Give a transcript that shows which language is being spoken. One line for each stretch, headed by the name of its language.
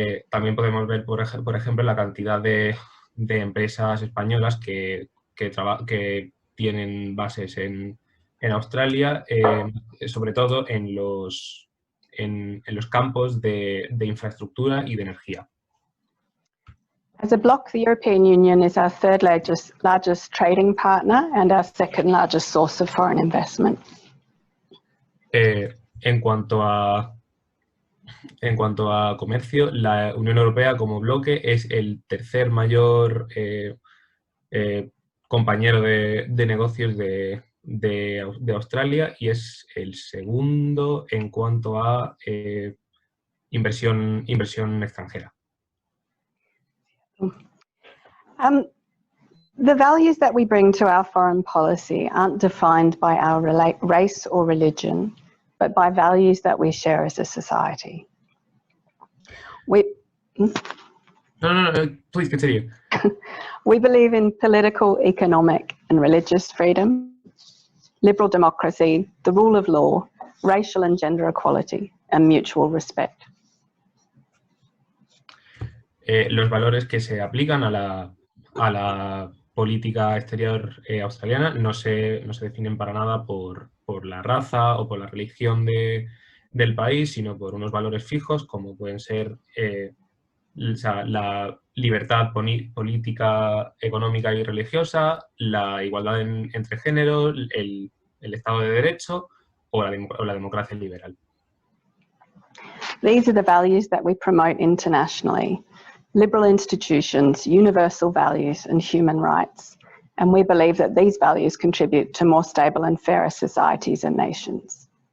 Spanish: También podemos ver, por ejemplo, la cantidad de empresas españolas que tienen bases en Australia, sobre todo en los campos de infraestructura y de energía.
English: As a bloc, the European Union is our third largest trading partner and our second largest source of foreign investment.
Spanish: En cuanto a comercio, la Unión Europea como bloque es el tercer mayor compañero de negocios de Australia y es el segundo en cuanto a inversión extranjera.
English: The values that we bring to our foreign policy aren't defined by our race or religion, but by values that we share as a society. No, please continue. We believe in political, economic, and religious freedom, liberal democracy, the rule of law, racial and gender equality, and mutual respect.
Spanish: Los valores que se aplican a la política exterior australiana no se definen para nada por la raza o por la religión del país, sino por unos valores fijos como pueden ser la libertad política, económica y religiosa, la igualdad entre géneros, el Estado de Derecho o la democracia liberal.
English: These are the values that we promote internationally. Liberal institutions, universal values, and human rights. And we believe that these values contribute to more stable and fairer societies and nations.